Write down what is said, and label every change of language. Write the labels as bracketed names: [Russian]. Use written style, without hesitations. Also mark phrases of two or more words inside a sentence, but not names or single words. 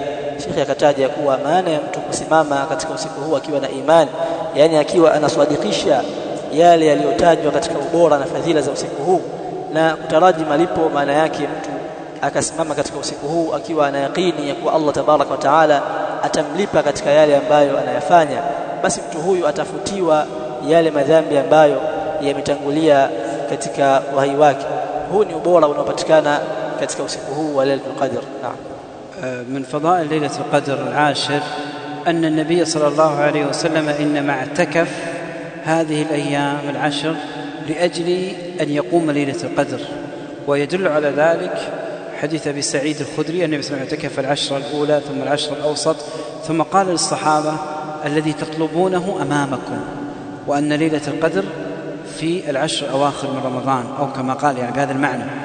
[Swahili] Sheikh akataja kuwa maana ya mtu kusimama katika usiku huu akiwa na imani, yani akiwa anaswadikisha yale yaliyotajwa katika ubora na fadhila za usiku huu na kutaraji malipo, maana yake mtu akasimama katika usiku huu akiwa ana yaqini ya kuwa [Arabic] الله تبارك وتعالى [Swahili] atamlipa katika yale ambayo anayafanya, basi mtu huyu atafutiwa yale madhambi ambayo yametangulia katika uhai wake. Huu ni ubora unaopatikana katika usiku huu wa Lailatul Qadr. Naam. [Arabic] من فضائل ليلة القدر العاشر أن النبي صلى الله عليه وسلم إنما اعتكف هذه الأيام العشر لأجل أن يقوم ليلة القدر، ويدل على ذلك حديث أبي سعيد الخدري النبي صلى الله عليه وسلم اعتكف العشر الأولى ثم العشر الأوسط، ثم قال للصحابة: الذي تطلبونه أمامكم، وأن ليلة القدر في العشر الأواخر من رمضان، أو كما قال يعني بهذا المعنى.